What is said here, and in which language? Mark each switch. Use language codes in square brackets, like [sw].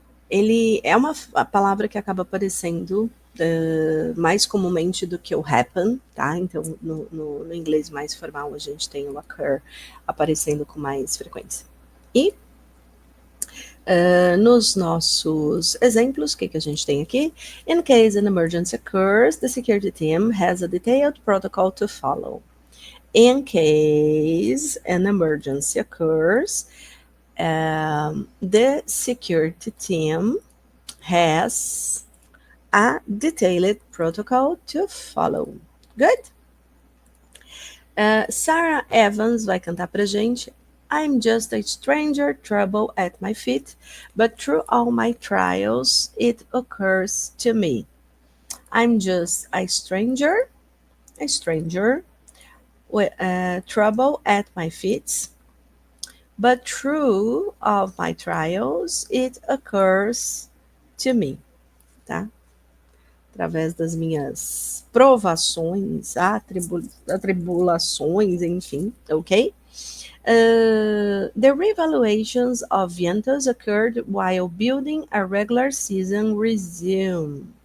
[pt] Ele é uma palavra que acaba aparecendo mais comumente do que o happen, tá? Então, no inglês mais formal, a gente tem o occur aparecendo com mais frequência. E nos nossos exemplos, o que a gente tem aqui? [en] In case an emergency occurs, the security team has a detailed protocol to follow. In case an emergency occurs, the security team has a detailed protocol to follow. Good? Sarah Evans [pt] vai cantar pra gente. [en] I'm just a stranger, trouble at my feet, but through all my trials, it occurs to me. I'm just a stranger with trouble at my feet, but through all my trials, it occurs to me, tá? [pt] Através das minhas provações, atribulações, enfim, ok? [en] The revaluations of Vientos occurred while building a regular season resume.